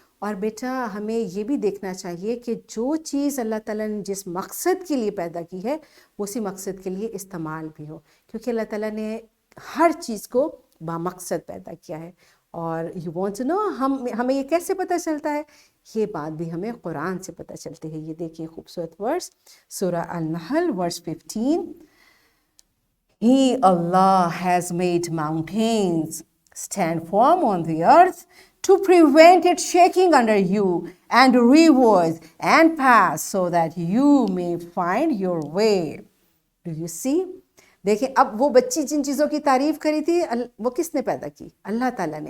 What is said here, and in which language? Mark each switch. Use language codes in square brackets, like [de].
[ur] اور بیٹا ہمیں یہ بھی دیکھنا چاہیے کہ جو چیز اللہ تعالیٰ نے جس مقصد کے لیے پیدا کی ہے وہ اسی مقصد کے لیے استعمال بھی ہو, کیونکہ اللہ تعالیٰ نے ہر چیز کو بامقصد پیدا کیا ہے. اور [en] you want to know [ur] ہمیں یہ کیسے پتہ چلتا ہے؟ یہ بات بھی ہمیں قرآن سے پتہ چلتی ہے. یہ دیکھیے خوبصورت ورس, سورہ النحل ورس 15. [en] He Allah has made mountains stand firm on the earth to prevent it shaking under you, and rivers and paths so that you may find your way. Do you see? [ur] دیکھیں اب وہ بچی جن چیزوں کی تعریف کری تھی وہ کس نے پیدا کی؟ اللہ تعالیٰ نے.